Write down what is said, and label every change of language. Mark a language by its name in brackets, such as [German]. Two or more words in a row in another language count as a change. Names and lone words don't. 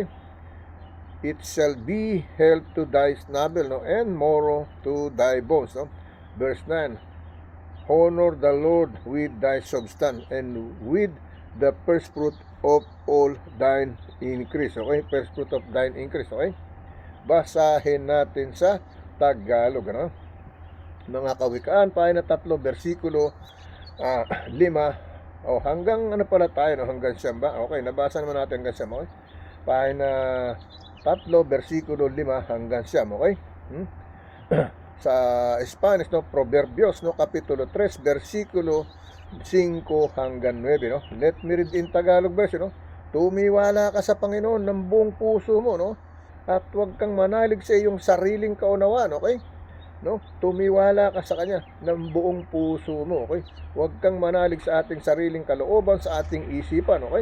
[English] It shall be health to thy snabble, no? And marrow to thy bones, no? Verse 9, honor the Lord with thy substance, and with the first fruit of all thine increase. Okay? First fruit of thine increase. Okay? [Filipino] Basahin natin sa Tagalog. Ano? Mga Kawikaan, pahina 3, versikulo 5. O hanggang ano pala tayo? No? Hanggang 9 ba? Okay, nabasa naman natin hanggang 9. Okay? Pahina 3, versikulo 5 hanggang 9. Okay? Sa Spanish, no? Proverbios, no? Kapitulo 3, versikulo 5 hanggang 9, no? [English] Let me read in Tagalog version, no? [Filipino] Tumiwala ka sa Panginoon ng buong puso mo, no? At huwag kang manalig sa iyong sariling kaunawaan, okay? No? Tumiwala ka sa Kanya ng buong puso mo, okay? Huwag kang manalig sa ating sariling kalooban, sa ating isipan, okay?